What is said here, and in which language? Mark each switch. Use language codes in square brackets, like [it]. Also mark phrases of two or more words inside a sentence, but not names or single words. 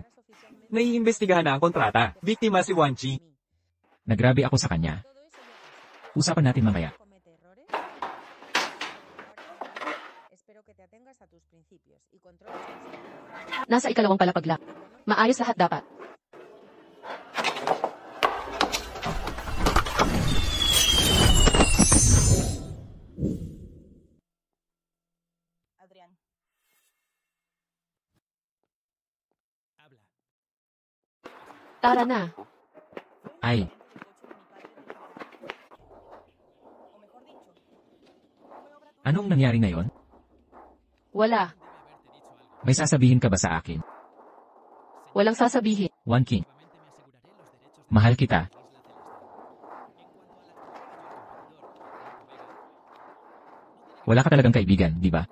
[tl] naiimbestigahan na ang kontrata. Biktima si Wanchi. Nagrabe ako sa kanya. Usapan natin mamaya. Nasa ikalawang palapag. Maayos lahat dapat. [es] Adrián. Habla. [tl] Tara na. Ay, [es] O mejor dicho, [tl] anong nangyari ngayon? Wala. May sasabihin ka ba sa akin? Walang sasabihin. One King. Mahal kita. Wala ka talagang kaibigan, di ba?